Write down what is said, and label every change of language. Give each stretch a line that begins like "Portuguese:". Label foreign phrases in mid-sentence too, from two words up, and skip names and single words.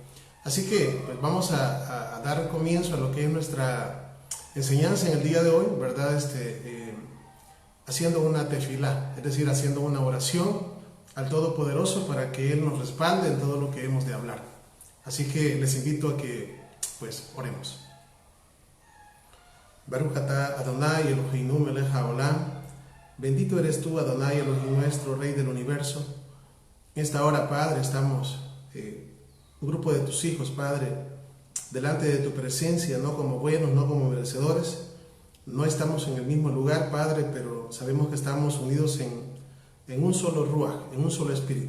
Spanish: Así que pues vamos a dar comienzo a lo que es nuestra enseñanza en el día de hoy, ¿verdad? Haciendo una tefilá, es decir, haciendo una oración al Todopoderoso para que Él nos respalde en todo lo que hemos de hablar. Así que les invito a que pues oremos.
Hebrew: ברוך אתה אדוני אלוהינו מלך העולם.
Spanish: Bendito eres tú, Adonai Elohim nuestro, Rey del universo. En esta hora, Padre, estamos un grupo de tus hijos, Padre, delante de tu presencia, no como buenos, no como merecedores. No estamos en el mismo lugar, Padre, pero sabemos que estamos unidos en un solo ruaj, en un solo espíritu.